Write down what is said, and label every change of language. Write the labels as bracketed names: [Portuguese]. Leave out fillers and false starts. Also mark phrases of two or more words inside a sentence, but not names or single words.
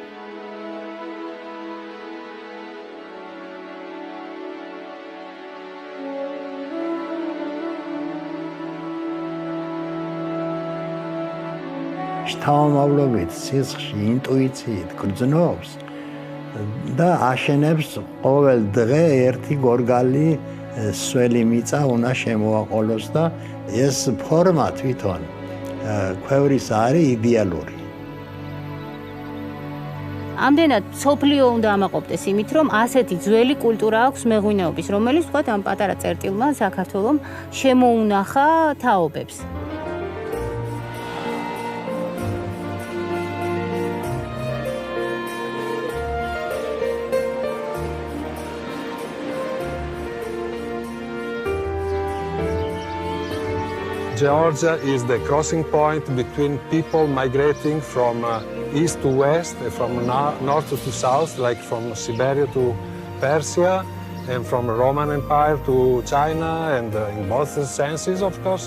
[Georgian] შთამომავლობით, სისხლში, ინტუიციით გრძნობს და აშენებს ყოველ დღე ერთი გორგალი სველი მიწა უნდა შემოაყოლოს და ეს ფორმა თვითონ ქვევრის არის იდეალური. ამდენად სოფლიო უნდა ამაყობდეს იმით, რომ ასეთი ძველი კულტურა აქვს მეღვინეობის, რომელიც თქვათ ამ პატარა წერტილმა საქართველომ შემოუნახა თაობებს. [English] Georgia is the crossing point between people migrating from east to west, from north to south, like from Siberia to Persia, and from Roman Empire to China, and in both senses, of course.